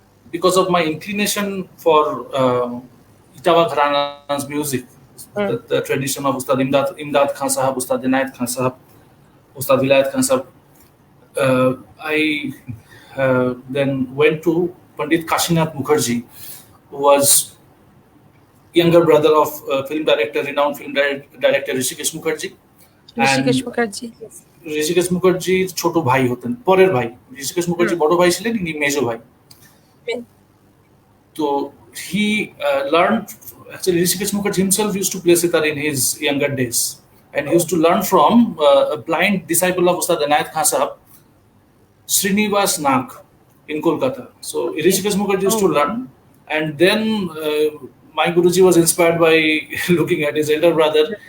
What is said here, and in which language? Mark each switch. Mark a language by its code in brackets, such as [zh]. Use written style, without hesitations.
[en] Because of my inclination for Itawa Gharana's music, the tradition of Ustad Imdad Khan Sahab, Ustad Inayat Khan Sahab, Ustad Vilayat Khan Sahab, I then went to Pandit Kashinath Mukherjee, who was younger brother of renowned film director Hrishikesh Mukherjee. [bn] Rishikesh Mukherjee Rishikesh মুখার্জির ছোট ভাই হতেন, পরের ভাই। ঋষিকেশ মুখার্জি বড় ভাই ছিলেন, ইনি মেজো ভাই। [en] So he learned, actually Hrishikesh Mukherjee himself used to play sitar in his younger days, and he used to learn from a blind disciple of Ustad Inayat Khan Sahab, Srinivas Nag, in Kolkata. So Hrishikesh Mukherjee used to learn, and then my Guruji was inspired by looking at his elder brother.